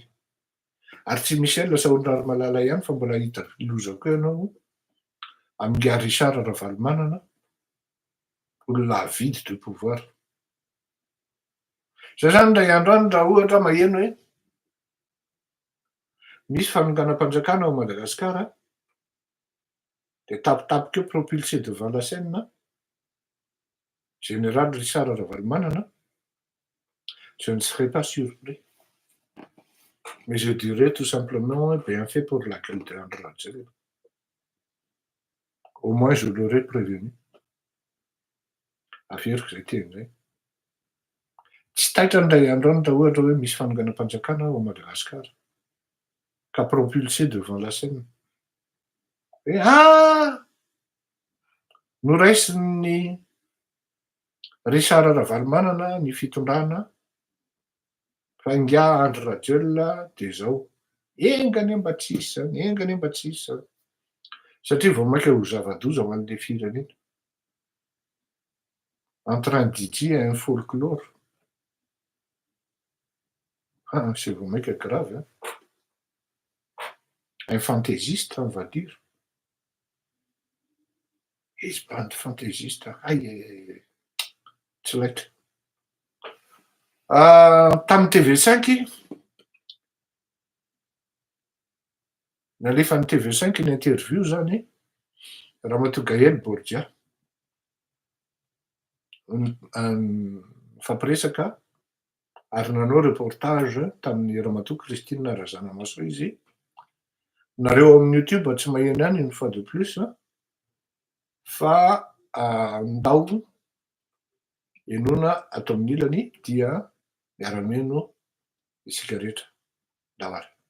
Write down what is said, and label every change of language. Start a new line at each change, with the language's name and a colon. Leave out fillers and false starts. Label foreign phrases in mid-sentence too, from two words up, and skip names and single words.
Malagasy: Ary tsy Michel Saondraromalala ihany fa mbola hita loza koa ianao amin'ny Richard Ravalomanana, olona
French: avide de pouvoir.
Malagasy: Zay zany indray andro any raha ohatra maheno hoe misy fanonganam-panjakana ao Madagasikara de tapitapika eo
French: propulsé devant la scène général
Malagasy: Richard Ravalomanana,
French: je ne serais pas surpris. Mais je dirais tout simplement bien fait pour la gueule de Andry Rajoelina. Au moins je l'aurais prévenu.
Malagasy: Averiko zay teny zay. Tsy taitra indray andro any raha ohatra hoe misy fanonganam-panjakana ao Madagasikara ka
French: propulsé devant la scène.
Malagasy: Hoe noraisin'ny Richard Ravalomanana ny fitondrana fa inga Andry Rajoelina de zao. Engany mba tsisy zany, engany mba tsisy zany. Satria vao maika ho zava-doza ho an'le firenena.
French: En train d'y un folklore. C'est
Malagasy: vao maika
French: grave, hein. Un fantaisiste, on va dire.
Malagasy: Izy
French: bande fantaisiste.
Malagasy: Aïe. Tsy laitra. Tamin'ny TV5 nalefan'ny TV5 ny interview zany ramatoa Gaëlle Borgia, mifampiresaka ary nanao reportage tamin'ny ramatoa Christine Razanamaso izy. Nareo amin'ny YouTube tsy maheno ihany
French: une fois de plus
Malagasy: fa ndao enoana ato amin'ny ilany dia miara-mihaino isika rehetra. Ndao ary.